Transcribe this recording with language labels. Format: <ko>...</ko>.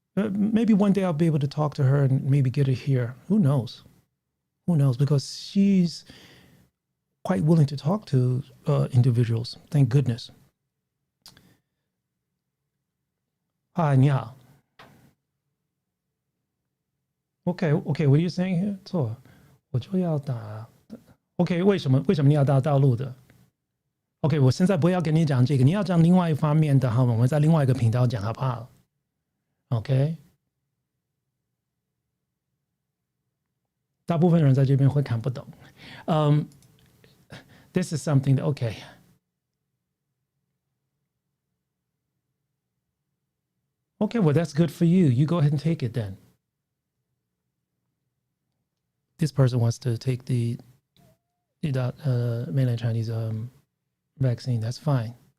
<en>Maybe one day I'll be able to talk to her and maybe get her here. Who knows? Who knows? Because she's quite willing to talk to individuals. Thank goodness. Hi,</en> <zh>你好.</zh> <en>Okay, what are you saying here?</en> <zh>错，我就要打。 OK， 为什么你要到大陆的 ？OK， 我现在不要跟你讲这个，你要讲另外一方面的，好吗？我们在另外一个频道讲，好不好 ？OK， 大部分人在这边会看不懂。</zh> <en>This is something that okay, well that's good for you. You go ahead and take it then. This person wants to take the mainland Chinese vaccine. That's fine.</en>